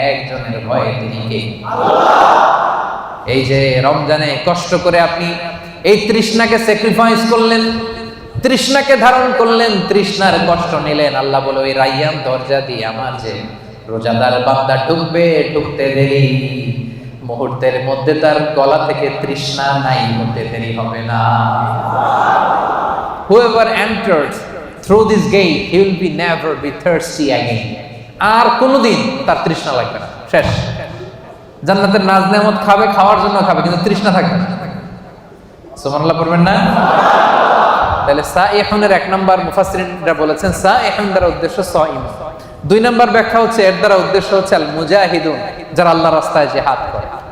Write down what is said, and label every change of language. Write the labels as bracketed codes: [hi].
[bn] একজনের ভয়ে, তিনি কে? এই যে রমজানে কষ্ট করে আপনি এই তৃষ্ণাকে স্যাক্রিফাইস করলেন, তৃষ্ণাকে ধারণ করলেন, তৃষ্ণার কষ্ট নিলেন। আল্লাহ বলে, ওই রাইয়ান দরজা দিয়ে আমার যে রোজাদার বান্দা ঢুকবে, ঢুকতে দেরি, মুহূর্তের মধ্যে তার গলা থেকে তৃষ্ণা নাই হতে দেরি হবে না। [en] Whoever enters through this gate, he will be never be thirsty again. [bn] আর কোনোদিন তার তৃষ্ণা লাগবে না, শেষ। জান্নাতের নাজ নেয়ামত খাবে, খাওয়ার জন্য খাবে, কিন্তু তৃষ্ণা থাকবে না। সুবহানাল্লাহ পড়বেন না? তাহলে সাইহুনের 1 নাম্বার মুফাসসিরিনরা বলেছেন, সাইহুন দ্বারা উদ্দেশ্য সাইম। 2 নাম্বার ব্যাখ্যা হচ্ছে, এর দ্বারা উদ্দেশ্য হচ্ছে আল মুজাহিদুন, যারা আল্লাহর রাস্তায় জিহাদ করে।